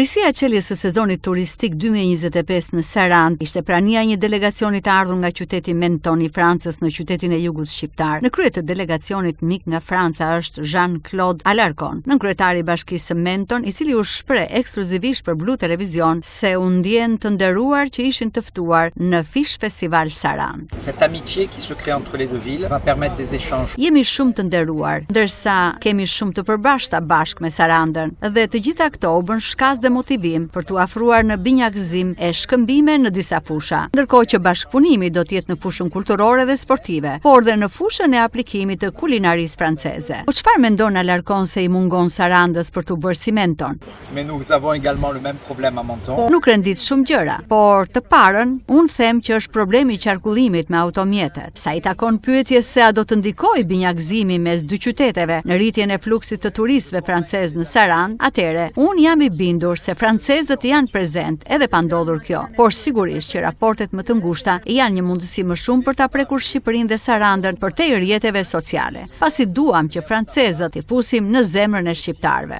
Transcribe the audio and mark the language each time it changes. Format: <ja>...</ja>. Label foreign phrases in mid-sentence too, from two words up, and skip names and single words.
<sq>Kryesia e çeljes së sezonit turistik 2025 në Sarandë ishte prania e një delegacioni të ardhur nga qyteti Menton i Francës në qytetin e Jugut shqiptar. Në krye të delegacionit mik nga Franca është Jean-Claude Alarcon, nënkryetari i Bashkisë së Menton, i cili u shpreh ekskluzivisht për Blu Televizion se u ndjen të nderuar që ishin të ftuar në Fish Festival Sarandë.</sq> <fr>Cette amitié qui se crée entre les deux villes va permettre des échanges.</fr> <sq>Jemi shumë të nderuar, ndërsa kemi shumë të përbashkëta bashkë me Sarandën, dhe të gjitha këto u bën shkaz dhe motivim për t'u afruar në binjakëzim e shkëmbime në disa fusha, ndërkohë që bashkëpunimi do t'jetë në fushën kulturore dhe sportive, por dhe në fushën e aplikimit të kulinarisë franceze. Po çfarë mendon Alarcon se i mungon Sarandës për t'u bërë si Menton?</sq> <fr>Mais nous avons également le même problème à Menton.</fr> <sq>Nuk rendit shumë gjëra, por të parën unë them që është problemi i qarkullimit me automjetet. Sa i takon pyetjes se a do të ndikojë binjakëzimi mes dy qyteteve në rritjen e fluksit të turistëve francezë në Sarandë, atëre unë jam i bindur se francezët janë prezent edhe pa ndodhur kjo, por sigurisht që raportet më të ngushta janë një mundësi më shumë për ta prekur Shqipërinë dhe Sarandën përtej rrjeteve sociale, pasi duam që francezët i fusim në zemrën e shqiptarëve.</sq>